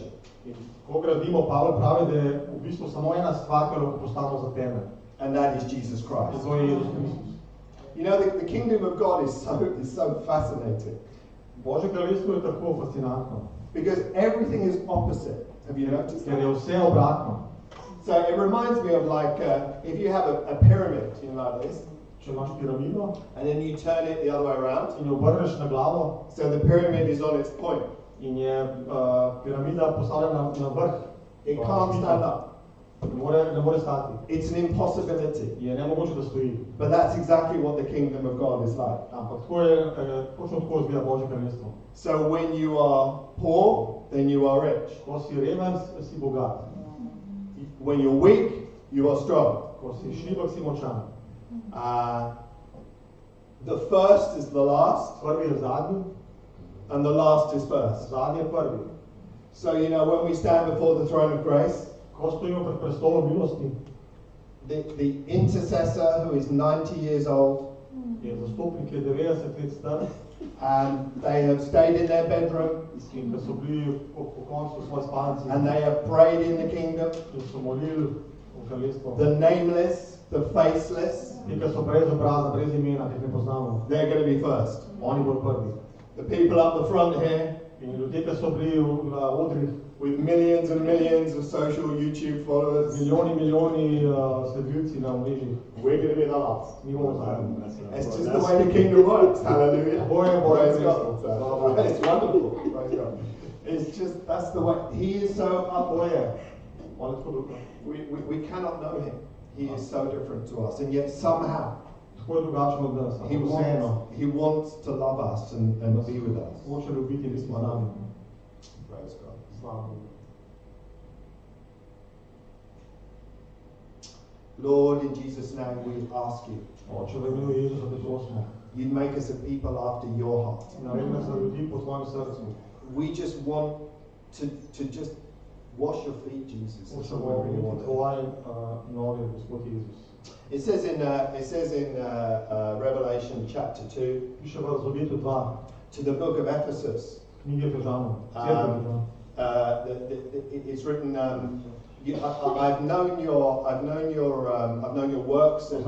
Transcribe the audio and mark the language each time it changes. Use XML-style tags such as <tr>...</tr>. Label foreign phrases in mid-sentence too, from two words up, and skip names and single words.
<sl>In ko gradimo, Pavel pravi, da je v bistvu samo ena stvar, ki jo lahko postavimo za temelj.</sl> <en>and that is Jesus</en> <sl>In</sl> <en>Christ.</en> <sl>to je Jezus Kristus.</sl> <en>You know, the kingdom of God is so fascinating</en> <sl>Božje kraljestvo je tako fascinantno,</sl> <en>because everything is opposite. Have you noticed</en> <sl>ker je</sl> <en>that?</en> <sl>vse obratno.</sl> <en>So it reminds me of like if you have a pyramid, you know, like this,</en> <sl>Če imaš piramido</sl> <en>and then you turn it the other way around.</en> <sl>in jo obrneš na glavo</sl> <en>So the pyramid is on its point.</en> <sl>in je piramida postavljena na vrh,</sl> <en>It can't stand up.</en> <sl>ne more stati.</sl> <en>It's an impossibility.</en> <sl>Je nemogoče, da stoji.</sl> <en>But that's exactly what the kingdom of God is like.</en> <sl>Ampak tako je, točno tako izgleda Božje kraljestvo.</sl> <en>So when you are poor, then you are rich.</en> <sl>Ko si reven, si bogat.</sl> <en>When you're weak, you are strong.</en> <sl>Ko si šibek, si močan.</sl> <en>The first is the last,</en> <sl>Prvi je zadnji,</sl> <en>and the last is first.</en> <sl>zadnji je prvi.</sl> <en>So, you know, when we stand before the throne of grace,</en> <sl>Ko stojimo pred prestolom milosti,</sl> <en>the intercessor who is 90 years old,</en> <sl>je zastopnik, ki je 90 let star,</sl> <en>and they have stayed in their bedroom,</en> <sl>in ko so bili po koncu svoje spalnici</sl> <en>and they have prayed in the kingdom,</en> <sl>in so molili v kraljestvo.</sl> <en>the nameless, the faceless,</en> <sl>Ti, ki so brez obraza, brez imena, ki jih ne poznamo,</sl> <en>they're going to be first.</en> <sl>oni bodo prvi.</sl> <en>The people up the front here,</en> <sl>In ljudje, ki so bili na odrih,</sl> <en>with millions and millions of social YouTube followers,</en> <sl>milijoni sledilci na omrežjih,</sl> <en>we're going to be the last.</en> <sl>mi bomo zadnji.</sl> <en>It's just the way the kingdom works. Hallelujah.</en> <sl>Boje, boje,</sl> <en>Praise</en> <sl>Kristo.</sl> <en>God. It's wonderful. Praise God. It's just, that's the way. He is so up there.</en> <sl>Oni tako dobro.</sl> <en>We cannot know him. He is so different to us. And yet somehow,</en> <sl>Tako je drugačen od nas,</sl> <en>he</en> <sl>ampak vseeno.</sl> <en>wants to love us and be with us.</en> <sl>Hoče ljubiti in biti z nami.</sl> <en>Praise God.</en> <sl>Slava Bogu.</sl> <en>Lord, in Jesus' name, we ask you,</en> <sl>Oče, v imenu Jezusa te prosimo,</sl> <en>you'd make us a people after your heart.</en> <sl>naredi nas za ljudi po svojem srcu.</sl> <en>We just want to just wash your feet, Jesus. That's</en> <sl>Hočemo</sl> <en>what we really</en> <sl>imeti</sl> <en>want.</en> <sl>tvoje noge, Gospod Jezus.</sl> <en>It says in Revelation chapter 2,</en> <sl>Piše v Razodetju 2,</sl> <en>to the book of Ephesus,</en> <sl>knjige Efežanom, cerkev Efežanom.</sl> <en>it's written, I've known your works, and</en>